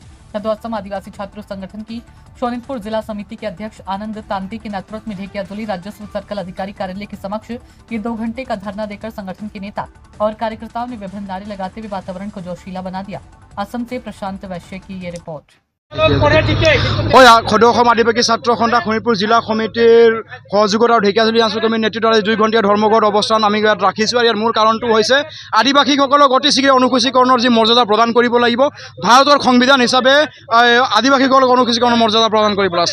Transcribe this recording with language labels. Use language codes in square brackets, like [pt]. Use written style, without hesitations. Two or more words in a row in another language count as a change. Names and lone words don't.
[hi] सदो असम आदिवासी छात्र संगठन की शोनितपुर जिला समिति के अध्यक्ष आनंद तांती के नेतृत्व में ढेकियाजुली राजस्व सर्कल अधिकारी कार्यालय के समक्ष ये 2 घंटे का धरना देकर संगठन के नेता और कार्यकर्ताओं ने विभिन्न नारे लगाते हुए वातावरण को जोशीला बना दिया। असम से प्रशांत वैश्य की ये रिपोर्ट। [as] সদৌ আদিবাসী ছাত্ৰ সন্থা শোণিতপুৰ জিলা সমিতিৰ সহযোগত আৰু ঢেকিয়াজুলি আঞ্চলিক কমিটিৰ নেতৃত্বত 2 ঘণ্টীয়া ধৰ্মঘট অৱস্থান আমি ইয়াত ৰাখিছোঁ। আৰু ইয়াৰ মূল কাৰণটো হৈছে আদিবাসীসকলক অতি শীঘ্ৰে অনুসূচীকৰণৰ যি মৰ্যাদা প্ৰদান কৰিব লাগিব, ভাৰতৰ সংবিধান হিচাপে আদিবাসীসকলক অনুসূচীকৰণৰ মৰ্যাদা প্ৰদান কৰিব লাগিব।